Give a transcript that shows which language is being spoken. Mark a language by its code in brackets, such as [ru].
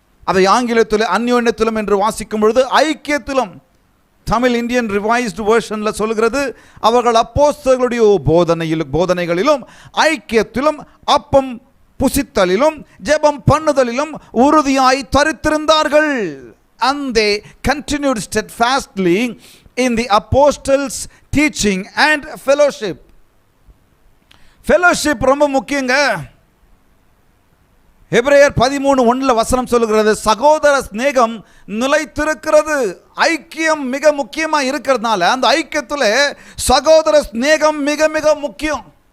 [ta] அதை ஆங்கிலத்தில் அந்யோன்யத்திலும் என்று வாசிக்கும் பொழுது ஐக்கியத்திலும், தமிழ் இந்தியன் ரிவைஸ்டு வெர்ஷனில் சொல்லுகிறது, அவர்கள் அப்போஸ்தலருடைய போதனைகளிலும் ஐக்கியத்திலும் அப்பம் புசித்தலிலும் ஜெபம் பண்ணுதலிலும் உறுதியாய் தரித்திருந்தார்கள். [en] And they continued steadfastly in the apostles' teaching and fellowship. [ta] Fellowship ரொம்ப முக்கியங்க. எபிரேயர் 13:1 வசனம் சொல்லுகிறது, சகோதர சிநேகம் நிலைத்திருக்கிறது. ஐக்கியம் மிக முக்கியமாக இருக்கிறதுனால அந்த ஐக்கியத்தில் சகோதர சிநேகம் மிக மிக முக்கியம்.